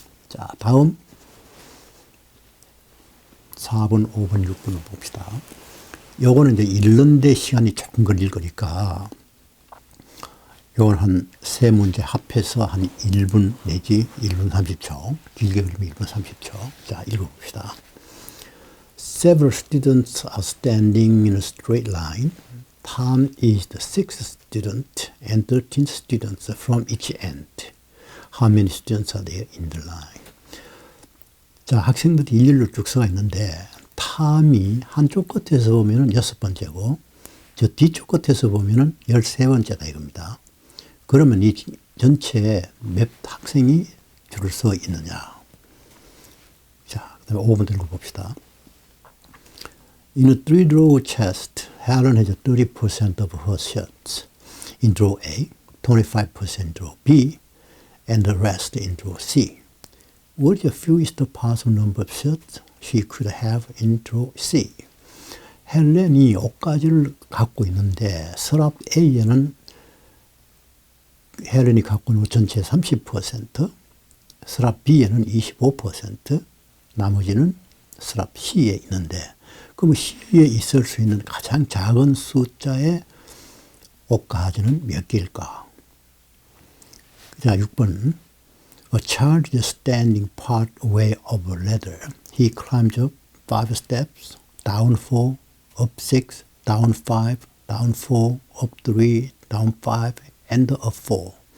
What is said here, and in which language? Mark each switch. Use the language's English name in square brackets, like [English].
[Korean] 자, 다음 4번, 5번, 6번을 봅시다. 요거는 이제 읽는데 시간이 조금 걸릴 거니까 요건 한 세 문제 합해서 한 1분 내지 1분 30초. 길게 걸리면 1분 30초. 자, 읽어봅시다. [English] Several students are standing in a straight line. Tom is the 6th student and 13 students from each end. How many students are there in the line? [Korean] 자, 학생들이 일렬로 쭉 서가 있는데 탐이 한쪽 끝에서 보면은 6번째고 저 뒤쪽 끝에서 보면은 13번째다 이겁니다. 그러면 이 전체에 몇 학생이 줄을 서 있느냐. 자, 그 다음에 5번 들고 봅시다. [English] In a three-row chest, Helen has 30% of her shirts in row A, 25% in row B, and the rest in row C. What is the fewest possible number of shirts she could have in row C? [Korean] 헬렌이 옷가지를 갖고 있는데 서랍 A에는 헬렌이 갖고 있는 전체 30%, 서랍 B에는 25%, 나머지는 서랍 C에 있는데 그럼 C에 있을 수 있는 가장 작은 숫자의 옷가지는 몇 개일까? 자, 6번. [English] A child is standing part way up a ladder. He climbs up 5 steps, down 4, up 6, down 5, down 4, up 3, down 5, and up 4.